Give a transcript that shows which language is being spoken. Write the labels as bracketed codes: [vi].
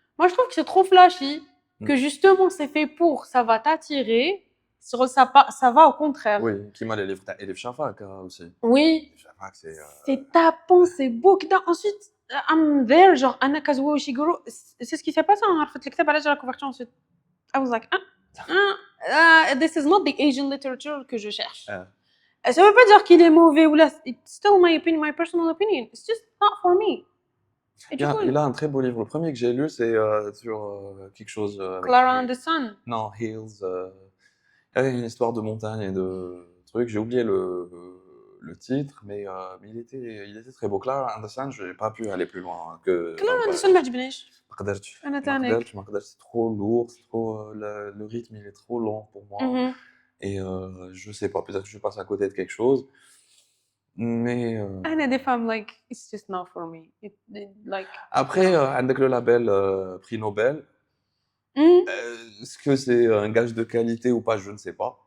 [fr] Moi, je trouve que c'est trop flashy, que justement, c'est fait pour, ça va t'attirer, ça va au contraire. Oui, qui m'a les livres, t'as Elif Shafak aussi. Oui. Shafak, c'est tapant, c'est beau. Ensuite, [en] I'm there, [fr] genre, Anna Kazuo Ishiguro, c'est ce qui s'est passé, on a fait le كتاب, j'ai la couverture ensuite. [en] I was like, this is not the Asian literature [fr] que je cherche. Ça veut pas dire qu'il est mauvais ou là, [en] it's still my opinion, my personal opinion. It's just not for me. [fr] Il a un très beau livre. Le premier que j'ai lu, c'est sur quelque chose. [en] Clara and the Sun. [fr] Non, Hills. Il y avait une histoire de montagne et de trucs. J'ai oublié le titre, mais il était très beau. Clara and the Sun, je n'ai pas pu aller plus loin que. [ar] Clara and the Sun, ما عجبنيش. ما قدرتش. أنا تانيك. [fr] C'est trop lourd, c'est trop, le rythme il est trop lent pour moi. Et je sais pas, peut-être que je passe à côté de quelque chose. Mais. [ar] أنا [fr] des femmes [en] like it's just not for me. Like. [fr] Après, avec le label Prix Nobel, est-ce que c'est un gage de qualité ou pas, je ne sais pas.